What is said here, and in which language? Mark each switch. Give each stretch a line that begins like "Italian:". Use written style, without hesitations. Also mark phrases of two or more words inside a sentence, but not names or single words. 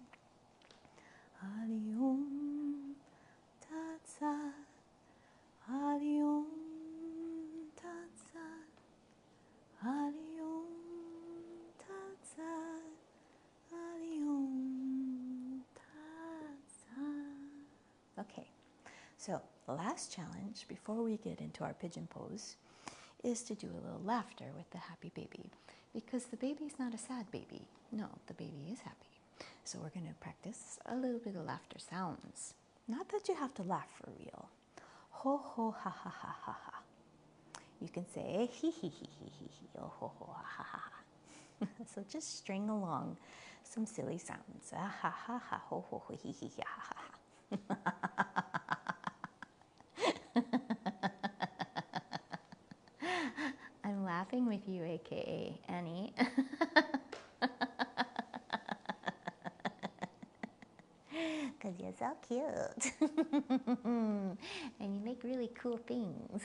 Sanskrit: Hari Om Tat Sat. Hari Om Tat Sat. Hari Om Tat Sat. Hari Om Tat Sat.
English: Okay, so the last challenge before we get into our pigeon pose is to do a little laughter with the happy baby, because the baby's not a sad baby. No, the baby is happy. So we're going to practice a little bit of laughter sounds. Not that you have to laugh for real. Ho ho ha ha ha ha ha. You can say he he he he he he oh ho ho ha ha ha. So just string along some silly sounds. Ah ha ha ha ho ho ho he he ha ha ha. I'm laughing with you, aka Annie. Because you're so cute. And you make really cool things.